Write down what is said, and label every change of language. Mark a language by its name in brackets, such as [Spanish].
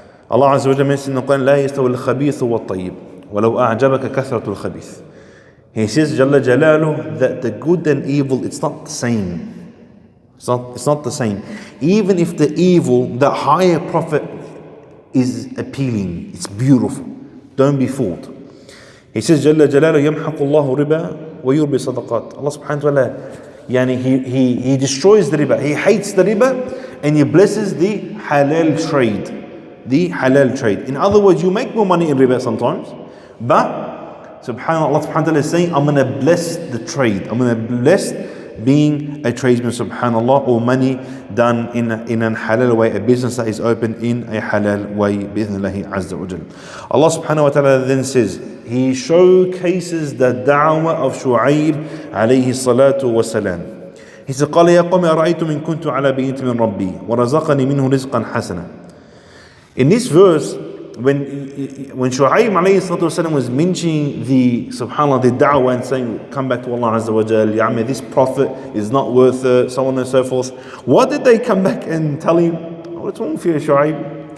[English] Allah Azza wa Jal mentions in the Quran, [Arabic] لا يستوي الخبيث والطيب ولو أعجبك كثرة الخبيث. [English] He says, Jalla Jalaluh, that the good and evil, it's not the same. It's not the same. Even if the evil, the higher profit is appealing, it's beautiful. Don't be fooled. He says, [Arabic] Jalla Jalaluh, يَمْحَقُ اللَّهُ رِبَا وَيُرْبِي صَدَقَاتِ. [English] Allah subhanahu wa ta'ala, He destroys the riba. He hates the riba and He blesses the halal trade. The halal trade. In other words, you make more money in riba sometimes, but subhanAllah, Allah subhanahu wa ta'ala is saying, I'm going to bless the trade. I'm going to bless being a tradesman, subhanAllah, or money done in a halal way, a business that is open in a halal way, bi'ithnillahi azza wa jal. Allah subhanahu wa ta'ala then says, He showcases the da'wah of Shuaib alayhi salatu wa salam. He said, [Arabic] قال يا قوم أرأيتم إن كنت على بينة من ربي ورزقني منه رزقا حسنا. [English] In this verse, when Shuaib alayhi salatu wasalam was mentioning the subhanAllah, the da'wah, and saying, come back to Allah Azza wa Jal, this prophet is not worth it, so on and so forth. What did they come back and tell him? What's wrong with you, Shuaib?